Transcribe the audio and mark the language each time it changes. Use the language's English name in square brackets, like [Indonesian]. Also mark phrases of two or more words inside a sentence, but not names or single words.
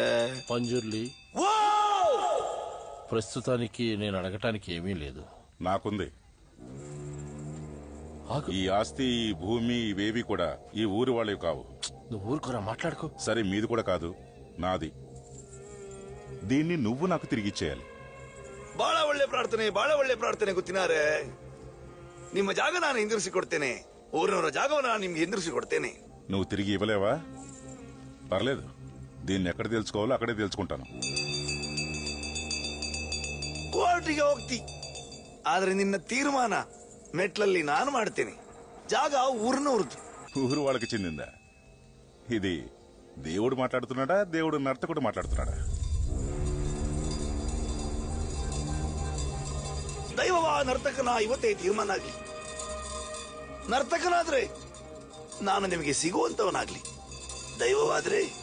[Telugu] పంజుర్లి, ప్రస్తుతానికి నేను అడగటానికి ఏమీ లేదు. నాకుంది. ఆగు. ఈ ఆస్తి, ఈ భూమి, ఇవేవి కూడా ఈ ఊరి వాళ్ళవి కావు. నువ్వు ఊరుకోరా, మాట్లాడుకో. సరే, మీది కూడా కాదు, నాది. దీన్ని నువ్వు నాకు తిరిగిచ్చేయాలి. [Kannada] ಬಹಳ ಒಳ್ಳೆ ಪ್ರಾರ್ಥನೆ ಗೊತ್ತಿನಾರೆ. ನಿಮ್ಮ ಜಾಗ ನಾನು ಹಿಂದಿರಿಸಿ ಕೊಡ್ತೇನೆ. ಊರಿನವರ ಜಾಗವನ್ನು ನಾನು ನಿಮ್ಗೆ ಹಿಂದಿರಿಸಿ ಕೊಡ್ತೇನೆ. [Telugu] నువ్వు తిరిగి ఇవ్వలేవా? పర్లేదు, దీన్ని ఎక్కడ తెలుసుకోవాలో అక్కడే తెలుసుకుంటాను. [Kannada] ಕೋರ್ಟಿಗೆ ಹೋಗ್ತಿ, ಆದ್ರೆ ನಿನ್ನ ತೀರ್ಮಾನ ಮೆಟ್ಲಲ್ಲಿ ನಾನು ಮಾಡ್ತೇನೆ. ಜಾಗ ಊರಿನವ್ರದ್ದು. [Telugu] ఊరు వాళ్ళకి చెందిందా? ఇది దేవుడు మాట్లాడుతున్నాడా, దేవుడు నర్తకుడు మాట్లాడుతున్నాడా? [Kannada] ದೈವವ ನರ್ತಕನ ಇವತ್ತೇ ತೀರ್ಮಾನ ಆಗ್ಲಿ. ನರ್ತಕನಾದ್ರೆ ನಾನು ನಿಮಗೆ ಸಿಗುವಂತವನಾಗ್ಲಿ. ದೈವವಾದ್ರೆ